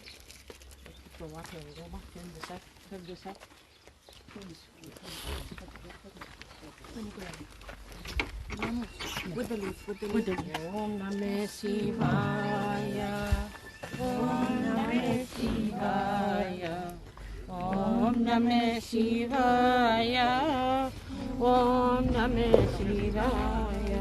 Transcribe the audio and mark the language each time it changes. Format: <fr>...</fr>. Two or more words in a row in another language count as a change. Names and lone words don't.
<en>Put the water and go back in the sack. Grab the sack. With the leaf.</en> <sa>ॐ नमः शिवाय. ॐ नमः शिवाय. ॐ नमः शिवाय. ॐ नमः शिवाय.</sa>